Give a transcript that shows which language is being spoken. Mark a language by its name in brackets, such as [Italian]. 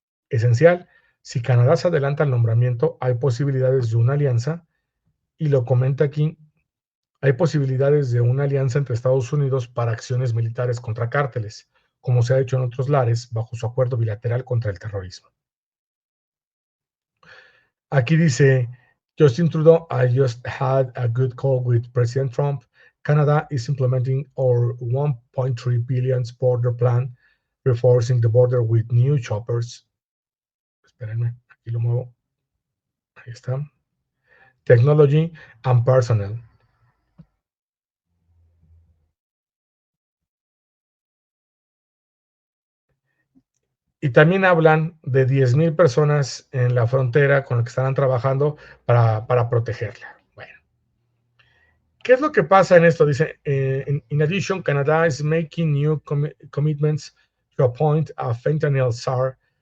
[Spanish] Esencial, si Canadá se adelanta al nombramiento, hay posibilidades de una alianza, y lo comenta aquí, hay posibilidades de una alianza entre Estados Unidos para acciones militares contra cárteles, como se ha hecho en otros lares bajo su acuerdo bilateral contra el terrorismo. Aquí dice [English] Justin Trudeau, I just had a good call with President Trump. Canada is implementing our $1.3 billion border plan, reinforcing the border with new choppers. [Spanish] Espérenme, aquí lo muevo. Ahí está. [English] Technology and personnel. [Spanish] Y también hablan de 10,000 personas en la frontera con las que estarán trabajando para protegerla. Bueno, ¿qué es lo que pasa en esto? Dice, [English] in addition, Canada is making new commitments to appoint a fentanyl czar.